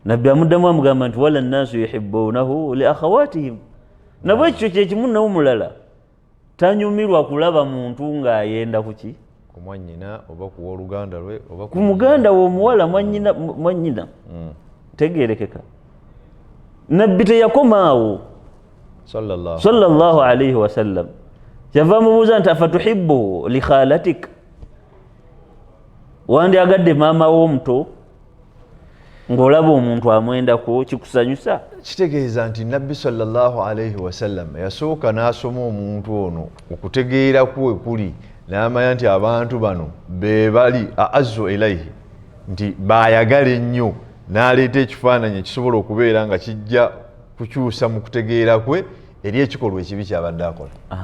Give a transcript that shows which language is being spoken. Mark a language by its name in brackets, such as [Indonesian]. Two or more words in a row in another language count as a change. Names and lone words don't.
[Ganda] nabbi amuddamu amugamba nti [Arabic] ولا الناس يحبونه لأخواتهم [Ganda] nabwe ekyo kyekimu nawomulala tanyumirwa kulaba muntu ng'ayenda kuki ku mwannyina oba ku woluganda lwe oba ku muganda w'omuwala mwannyina tegerekeka nabbi teyakomaawo [Arabic] صلى الله عليه وسلم [Ganda] kyava mubuuza nti [Arabic] أفتحبه لخالتك [Ganda] wandyagadde maama w'omuto ng'olaba omuntu amwendako kikusanyusa kitegeeza nti nabbi [Arabic] صلى الله عليه وسلم [Ganda] yasooka n'asoma omuntu ono okutegeera kwe kuli n'amanya nti abantu bano be bali [Arabic] أعز إليه [Ganda] nti baayagala ennyo n'aleeta ekifaananyi ekisobola okubeera nga kijja kukyusa mu kutegeera kwe eri ekikolwa ekibi kyabadde akola